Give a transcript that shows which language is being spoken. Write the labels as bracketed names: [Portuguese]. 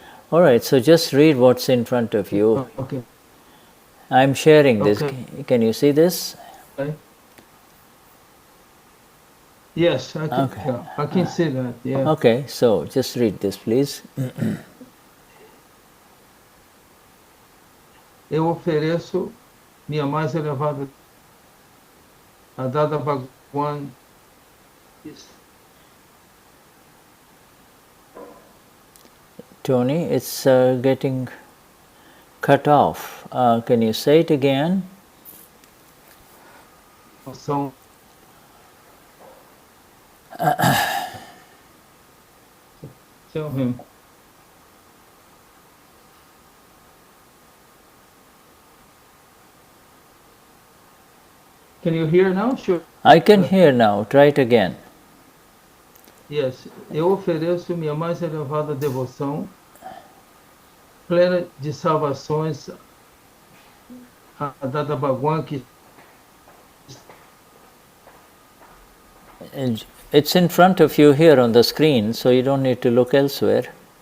[English] All right, so just read what's in front of you. Okay. I'm sharing this. Can you see this? Okay. Yes, I can, I can see that. Yeah. Okay, so just read this, please. [Portuguese] Eu ofereço minha mais elevada a Dada Bhagwan. [English] Tony, it's getting cut off. Can you say it again? Tell him. Can you hear now? Sure. I can hear now. Try it again. Yes. [Portuguese] Eu ofereço minha mais elevada devoção, plena de salvações, a Dada Bhagwan que. [English] It's in front of you here on the screen, so you don't need to look elsewhere.